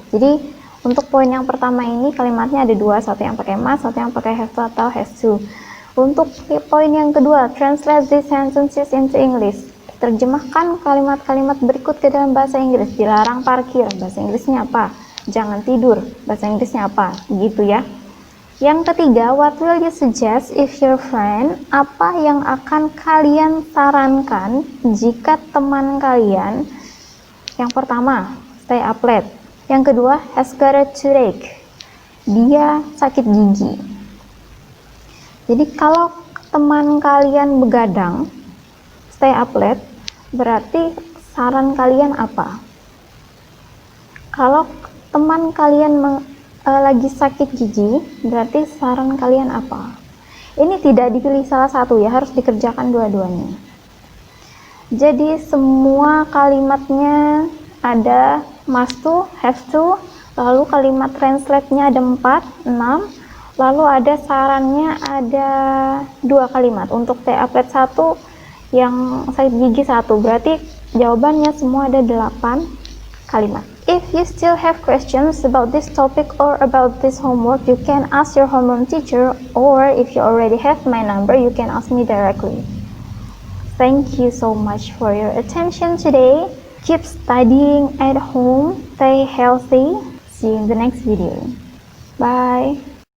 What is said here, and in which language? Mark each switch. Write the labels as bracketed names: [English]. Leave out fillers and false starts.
[Indonesian] Jadi untuk poin yang pertama ini kalimatnya ada dua, satu yang pakai must, satu yang pakai have to atau has to. Untuk poin yang kedua, [English] translate these sentences into English. [Indonesian] Terjemahkan kalimat-kalimat berikut ke dalam bahasa Inggris. Dilarang parkir, bahasa Inggrisnya apa? Jangan tidur, bahasa Inggrisnya apa? Gitu ya. Yang ketiga, [English] what will you suggest if your friend? [Indonesian] Apa yang akan kalian sarankan jika teman kalian? Yang pertama, [English] stay up late. [Indonesian] Yang kedua, [English] has got a toothache. [Indonesian] Dia sakit gigi. Jadi kalau teman kalian begadang, stay up late, berarti saran kalian apa? Kalau teman kalian lagi sakit gigi, berarti saran kalian apa? Ini tidak dipilih salah satu ya, harus dikerjakan dua-duanya. Jadi semua kalimatnya ada must to, have to, lalu kalimat translate-nya ada 4, 6, lalu ada sarannya ada 2 kalimat. Untuk stay up late 1, yang sakit gigi 1, berarti jawabannya semua ada 8 kalimat. [English] If you still have questions about this topic or about this homework, you can ask your homeroom teacher, or if you already have my number, you can ask me directly. Thank you so much for your attention today. Keep studying at home, stay healthy. See you in the next video. Bye.